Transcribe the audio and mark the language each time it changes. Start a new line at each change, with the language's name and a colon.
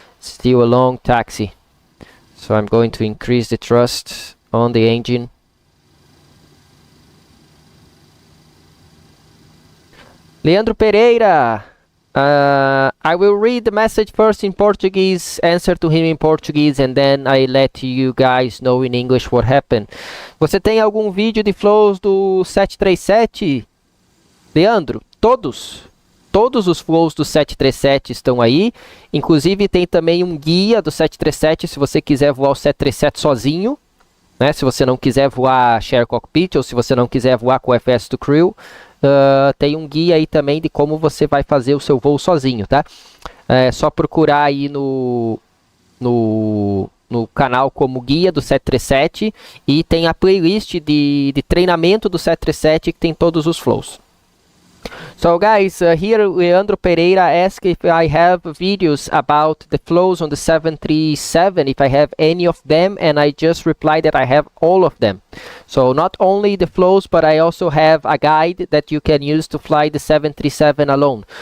English: Still a long taxi. So I'm going to increase the thrust on the engine. Leandro Pereira. I will read the message first in Portuguese, answer to him in Portuguese, and then I let you guys know in English what happened.
Portuguese: Você tem algum vídeo de flows do 737? Leandro, todos os flows do 737 estão aí. Inclusive tem também um guia do 737 se você quiser voar o 737 sozinho, né? Se você não quiser voar share cockpit ou se você não quiser voar com o FS2CREW. Tem um guia aí também de como você vai fazer o seu voo sozinho, tá? É só procurar aí no canal como guia do 737 e tem a playlist de treinamento do 737 que tem todos os flows.
English: So guys, here Leandro Pereira asked if I have videos about the flows on the 737, if I have any of them, and I just replied that I have all of them. So not only the flows, but I also have a guide that you can use to fly the 737 alone.